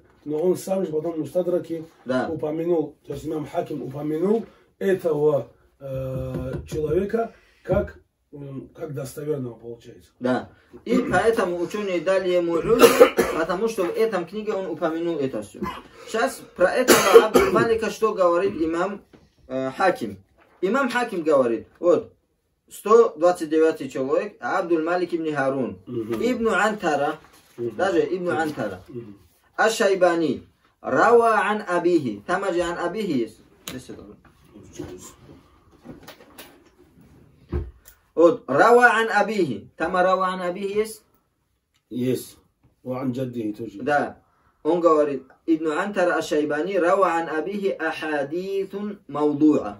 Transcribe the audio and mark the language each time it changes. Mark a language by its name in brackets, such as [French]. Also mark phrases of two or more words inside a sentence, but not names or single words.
[Russian] Но он сам же потом в Мустадраке упомянул, то есть имам Хаким упомянул этого человека как достоверного получается. Да. И поэтому ученые дали ему люль, потому что в этом книге он упомянул это все. Сейчас про этого Абдул Малика что говорит имам Хаким? Имам Хаким говорит, вот, 129 человек, Абдул Малик ибн Харун, Ибн Антара, даже Ибн Антара, Аш-Шайбани, [Arabic] روى عن أبيه, [Russian] там же [Arabic] عن أبيه [Russian] есть. Вот, [Arabic] روى عن أبيه, [Russian] там [Arabic] روى عن أبيه [Russian] есть? Есть. [Arabic] وعن جده [Russian] тоже. Да. Он говорит, [Arabic] ابن عنتر الشيباني، روى عن أبيه أحاديث موضوعة.